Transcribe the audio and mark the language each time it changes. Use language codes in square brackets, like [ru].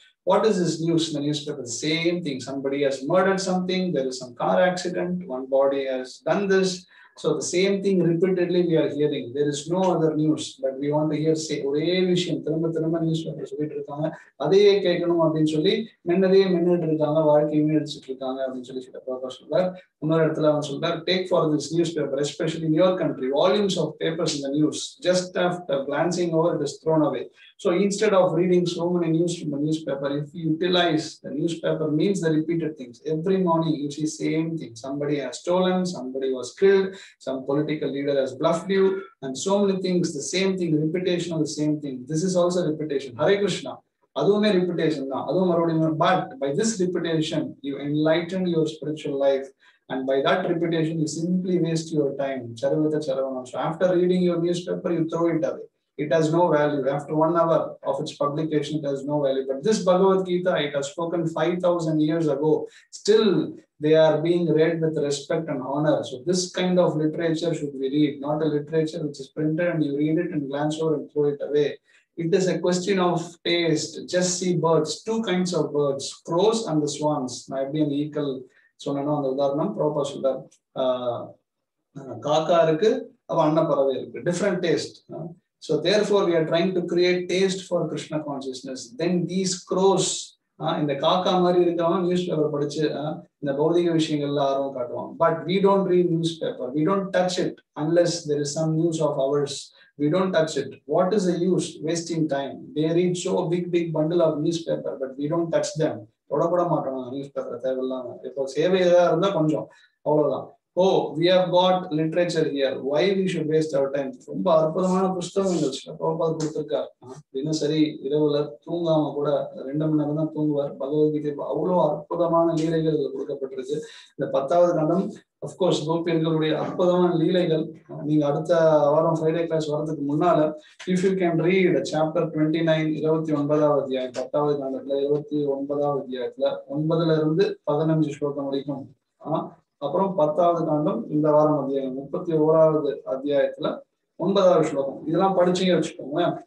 [en] What is this news in the newspaper? The same thing. Somebody has murdered something, there is some car accident, one body has done this. So the same thing repeatedly we are hearing. There is no other news, but we want to hear [ta] ஒரே விஷயம் திரும்ப newspaper சொல்லிட்டு இருக்காங்க. அதையே கேட்கணும் அப்படின்னு சொல்லி மின்னிட்டு இருக்காங்க, வாழ்க்கையை வீணடிச்சுட்டு இருக்காங்க அப்படின்னு சொல்லி சொல்றார். இன்னொரு இடத்துல அவன் சொல்றார், [en] take for this newspaper, especially in your country, volumes of papers in the news, just after glancing over it is thrown away. So instead of reading so many news from the newspaper, if you utilize the newspaper means the repeated things. Every morning you see same thing. Somebody has stolen, somebody was killed, some political leader has bluffed you, and so many things, the same thing, repetition of the same thing. This is also repetition. Hare Krishna. Adume repetition. But by this repetition, you enlighten your spiritual life. And by that repetition, you simply waste your time. So after reading your newspaper, you throw it away. It has no value. After 1 hour of its publication, it has no value. But this Bhagavad Gita, it has spoken 5,000 years ago. Still, they are being read with respect and honor. So this kind of literature should we read, not a literature which is printed and you read it and glance over and throw it away. It is a question of taste. Just see birds, 2 kinds of birds, crows and the swans. Might be an equal. [ta] சொன்னோம் அந்த உதாரணம் Proba சொல்றார். காக்கா இருக்கு, அவ அன்னப்பறவை இருக்கு, different taste. [en] So therefore we are trying to create taste for Krishna consciousness. Then these crows, [ta] இந்த காக்கா மாதிரி இருக்கவங்க நியூஸ் பேப்பர் படிச்சு இந்த பௌதிக விஷயங்கள்ல ஆர்வம் காட்டுவாங்க. [en] But we don't read newspaper. We don't touch it unless there is some news of ours. We don't touch it. What is the use? Wasting time. They read so big bundle of newspaper, but we don't touch them. [ta] தொடக்கூட மாட்டோம் news paper தேவையில்லாம. இப்போ சேவை ஏதாவது இருந்தா கொஞ்சம் அவ்வளவுதான். [en] Oh, we have got literature here. Why we should waste our time? [ta] ரொம்ப அற்புதமான புஸ்தகங்கள் பிரபுபாத் கொடுத்திருக்கார். தினசரி இரவுல தூங்காம கூட 2 மணி நேரம் தான் தூங்குவார். பகவத்கீதை அவ்வளவு அற்புதமான லீலைகள் கொடுக்கப்பட்டிருக்கு. இந்த 10வது கண்டம் அப்கோர்ஸ் கோபியர்களுடைய அற்புதமான லீலைகள். நீங்க அடுத்த வாரம் ஃப்ரைடே கிளாஸ் வரதுக்கு முன்னால [en] if you can read chapter [ta] 29 29வது அத்தியாயம் 10வது கண்டத்துல 29வது அத்தியாயத்துல 9ல இருந்து 15 ஸ்லோகம் வரைக்கும், அப்புறம் 10வது காண்டம் இந்த வாரம் அத்தியாயம் 31வது அத்தியாயத்துல 9வது ஸ்லோகம், இதெல்லாம் படிச்சீங்க வச்சுக்கோங்க.